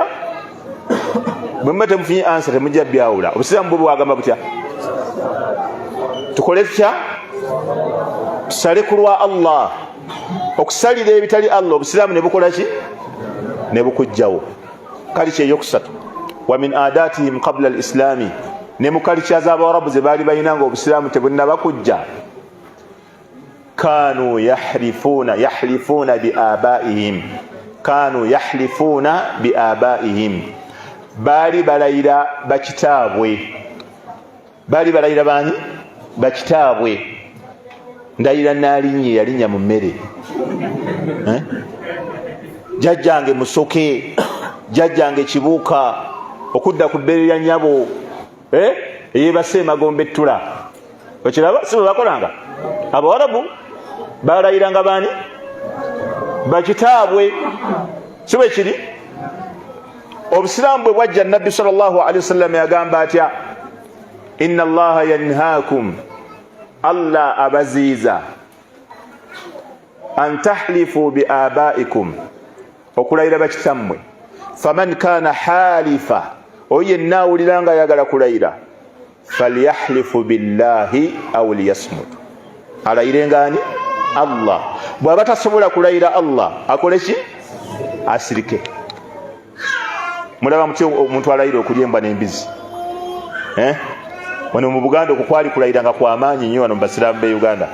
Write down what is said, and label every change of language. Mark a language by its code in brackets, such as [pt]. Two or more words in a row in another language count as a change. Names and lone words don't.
[lg] Bwe mmete mufunye ansa temujja byawula. Obusiraamu bwo bwagamba butya? Tukole tutya? Tusale ku lwa Allah. Okusalira ebitali Allah obusiraamu ne bukola ki? Ne bukujjawo. Kalicha eyokusatu. [ar] ومن عاداتهم قبل الإسلام. [lg] Ne mu kalicha z'Abarabu ze baali bayinanga obusiraamu tebunnaba kujja. [ar] كانوا يحلفون بآبائهم كانوا يحلفون بآبائهم [lg] bali balayira bakitaabwe bali balayira bani bakitaabwe ndayira nalinye yalinya mu mmere jajjange musoke jajjange kibuuka okudda ku bbere lya nnyabo eyebase magombe ttula okiraba si bwe bakolanga Abawarabu balayiranga bani bakitaabwe si bwe kiri. Obusiraamu bwe bwajja Nabbi [ar] صلى الله عليه وسلم [lg] yagamba atya [ar] إن الله ينهاكم [lg] Allah abaziiza [ar] أن تحلفوا بآبائكم [lg] okulayira bakitammwe [ar] فمن كان حالفا [lg] oye naawuliranga ayagala kulayira [ar] فليحلف بالله أو ليصمت [lg] alayire ngani Allah. Bw'aba tasobola kulayira Allah akole ki? Asirike. Mulaba mutyo omuntu alayira okulyembwa n'embizi wano mu Buganda okukwali kulayira nga kw'amaanyi nnyo wano mu basiraamu b'e Uganda.